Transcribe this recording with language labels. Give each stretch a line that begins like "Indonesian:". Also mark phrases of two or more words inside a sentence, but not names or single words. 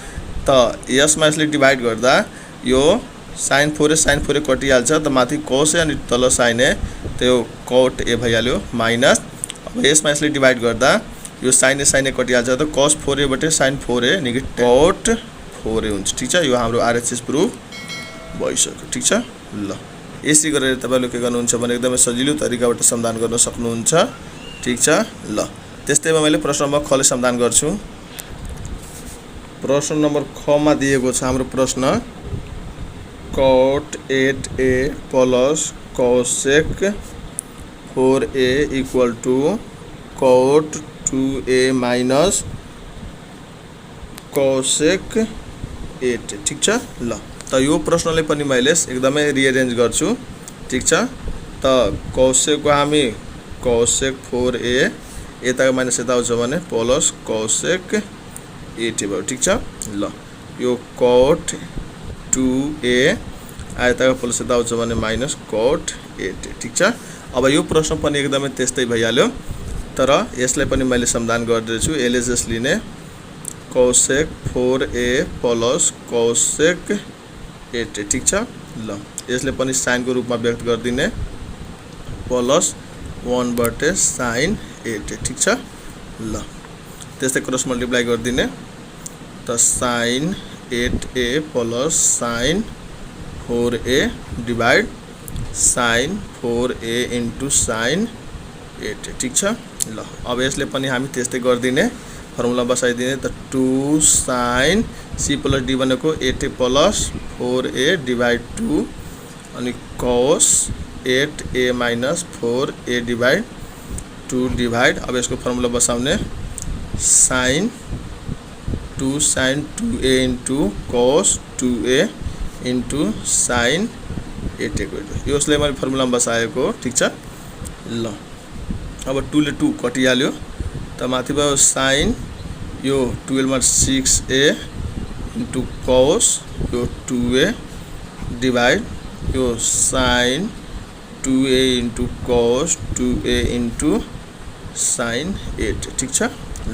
Nepali: त यसमा यसले डिवाइड गर्दा यो sin 4a कटिहाल्छ त माथि cos a अनि तल sin a त यो cot a भइहाल्यो माइनस अब यसमा यसले डिवाइड गर्दा यो sin a कटिहाल्छ त cos 4a बाट sin 4a नेगेटिभ cot 4a हुन्छ ठीक छ यो हाम्रो
English: RHS proof
Nepali: भइसक्यो ठीक छ ल यसै गरेर तपाईले के गर्नुहुन्छ भने एकदमै सजिलो तरिकाबाट समाधान गर्न सक्नुहुन्छ। ठीक छ ल। त्यस्तैमा मैले प्रश्न नम्बर ख ले समाधान गर्छु। प्रश्न नम्बर ख मा दिएको छ हाम्रो प्रश्न
English: cot 8a plus cosec 4a equal to cot 2a minus cosec 8।
Nepali: ठीक छ ल। त यो प्रश्नले पनि मैले एकदमै रिअरेन्ज गर्छु। ठीक छ। त cosec को हामी cosec 4a यताको माइनस यता आउँछ भने प्लस cosec 8 भयो। ठीक छ ल। यो cot 2a यताको प्लस यता आउँछ भने माइनस cot 8। ठीक छ। अब यो प्रश्न पनि एकदमै त्यस्तै भइहाल्यो, तर यसलाई पनि मैले समाधान गर्दैछु। यसले जस लिने cosec 4a प्लस cosec 8। ठीक छ ल। यसले पनि साइन को रूपमा व्यक्त गर्दिने प्लस 1/sin 8। ठीक छ ल। त्यस्तै
English: cross multiply
Nepali: गर्दिने त sin 8a प्लस sin 4a डिवाइड sin 4a इन्टु sin 8। ठीक छ ल। अब यसले पनि हामी त्यस्तै गर्दिने फर्मुला बसाइदिने त 2 sin c प्लस d भनेको 8a प्लस 4a डिवाइड 2 अनि cos 8a माइनस 4a डिवाइड 2 डिवाइड अब यसको फर्मुला बसाउने sin 2 sin 2a इन्टु cos 2a इन्टु sin 8a को यसले मैले फर्मुला बसाएको। ठीक छ ल। अब 2 ले 2 कटिहाल्यो त माथि भयो sin यो 12 मा 6a इन्टु cos यो 2a डिवाइड यो sin 2a इन्टु cos 2a इन्टु sin 8। ठीक छ ल।